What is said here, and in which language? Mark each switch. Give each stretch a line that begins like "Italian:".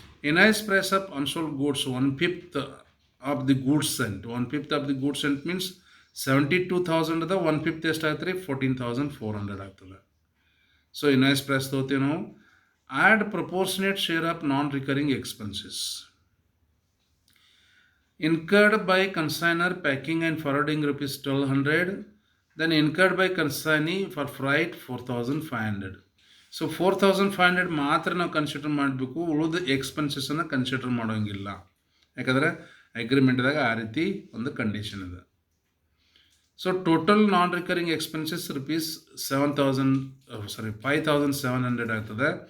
English: Invoice price of unsold goods 1/5 of the goods sent. 1/5 of the goods sent means 72,000 ಅದ. 1/5
Kannada: ಎಷ್ಟು ಆಗ್ತದೆ ರೀ? 14,400 ಆಗ್ತದೆ. ಸೊ ಇನ್ವಾಯ್ಸ್ ಪ್ರೈಸ್ ತೊಗೋತೀವಿ ನಾವು.
English: Add proportionate share of non recurring expenses. incurred by consignor packing and forwarding rupees 1200, then incurred by consignee for freight 4500.
Kannada: So 4500 ಮಾತ್ರ ನಾವು consider ಮಾಡಬೇಕು, ಉಳಿದ ಎಕ್ಸ್ಪೆನ್ಸಸ್ಸನ್ನು ಕನ್ಸಿಡರ್ ಮಾಡೋಂಗಿಲ್ಲ. ಯಾಕಂದರೆ ಅಗ್ರಿಮೆಂಟ್ದಾಗ ಆ ರೀತಿ ಒಂದು ಕಂಡೀಷನ್ ಇದೆ. ಸೊ ಟೋಟಲ್ ನಾನ್ ರಿಕರಿಂಗ್ ಎಕ್ಸ್ಪೆನ್ಸಸ್ rupees 5700 ಆಗ್ತದೆ.